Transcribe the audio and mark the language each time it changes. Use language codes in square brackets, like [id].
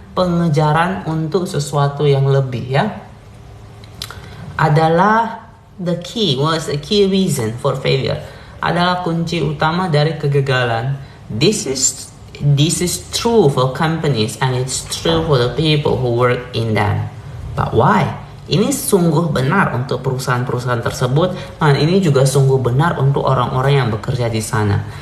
[id] pengejaran untuk sesuatu yang lebih ya adalah [en] the key reason for failure, [id] adalah kunci utama dari kegagalan. [en] This is true for companies and it's true for the people who work in them. But why? [id] Ini sungguh benar untuk perusahaan-perusahaan tersebut, dan ini juga sungguh benar untuk orang-orang yang bekerja di sana.